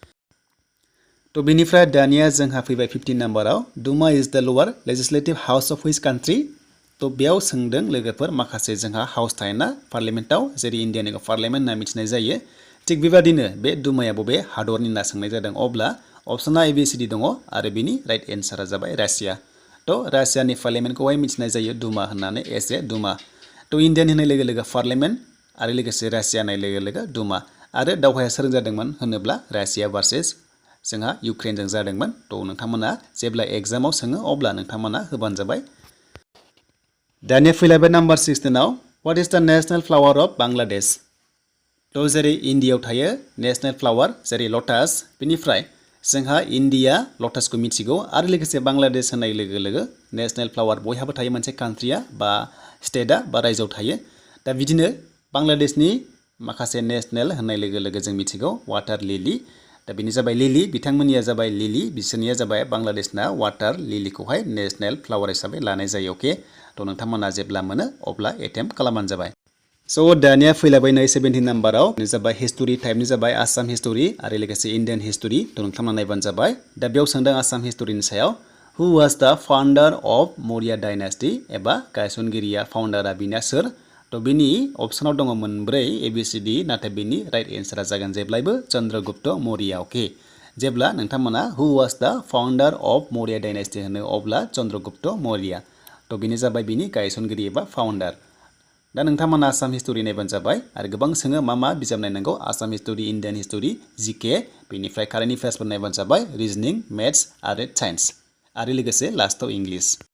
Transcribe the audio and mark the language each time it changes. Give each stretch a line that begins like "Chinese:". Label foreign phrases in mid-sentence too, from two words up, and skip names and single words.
Bodo: थ' बेनिफ्राय दानिया जोंहा फैबाय 15 नाम्बाराव
English: Duma is the lower legislative house of which country
Bodo: थ' बेयाव सोंदों लोगोफोर माखासे जोंहा हाउस थायोना पार्लियामेन्टआव जेरै इन्डियानि पार्लियामेन्ट होनना मिथिनाय जायो थिग बेबादिनो बे दुमाया बबे हादरनि होनना सोंनाय जादों अब्ला अप्सना ABCD दङ आरो बिनि
English: right answer
Bodo: जाबाय रासिया थ' रासियानि पार्लियामेन्टखौहाय मिथिनाय जायो दुमा होननानै
English: as a
Bodo: दुमा थ' इन्डियान होननाय लोगो लोगो पार्लियामेन्ट आरो लोगोसे रासिया होननाय लोगो लोगो दुमा आरो दावहाया सोर जादोंमोन होनोब्ला रासिया भार्सेस जोंहा इउक्रेनजों जादोंमोन थ' नोंथांमोना जेब्ला एग्जामाव सोङो अब्ला नोंथांमोना होबानो जाबाय दानिया फैलायबाय नाम्बार 16आव
English: what is the national flower of Bangladesh
Bodo: थ' जेरै इन्डियायाव थायो
English: national flower
Bodo: जेरै लटास बेनिफ्राय जोंहा इन्डिया लटासखौ मिथिगौ आरो लोगोसे बांलादेश होननाय लोगो लोगो
English: national flower
Bodo: बयहाबो थायो मोनसे कान्ट्रिया बा स्टेटआ बा रायजोआव थायो दा बिदिनो बांलादेशनि माखासे नेशनेल होननाय लोगो लोगो जों मिथिगौ
English: water lily
Bodo: दा बेनि जाबाय लिलि बिथांमोननिया जाबाय लिलि बिसोरनिया जाबाय बांलादेशना वाटार लिलिखौहाय
English: national flower
Bodo: हिसाबै लानाय जायो अके थ' नोंथांमोना जेब्ला मोनो अब्ला एटेम्प खालामबानो जाबाय स' दानिया फैलायबाय नै 17 नाम्बाराव जाबाय
English: history type
Bodo: जाबाय आसाम हिस्ट'रि आरो लोगोसे
English: Indian history
Bodo: थ' नोंथांमोना नायबानो जाबाय दा बेयाव सोंदों आसाम हिस्ट'रिनि सायाव
English: who was the founder of Maurya dynasty
Bodo: एबा गायसनगिरिया फाउन्डारा बिना सोर थ' बिनि अप्सनाव दङ मोनब्रै ABCD नाथाय बिनि
English: right answer
Bodo: जागोन जेब्लायबो चन्द्रगुप्त मौर्या अके जेब्ला नोंथांमोना
English: who was the founder of Maurya dynasty
Bodo: होनो अब्ला चन्द्रगुप्त मौर्या थ' बेनो जाबाय बिनि गायसनगिरि एबा फाउन्डार दा नोंथांमोना आसाम हिस्ट'रि नायबानो जाबाय आरो गोबां सोङो मा बिजाब नायनांगौ आसाम हिस्ट'रि
English: Indian history
Bodo: GK बेनिफ्राय
English: current affairs
Bodo: नायबानो जाबाय
English: reasoning maths
Bodo: आरो साइन्स आरो लोगोसे लास्टआव इंलिश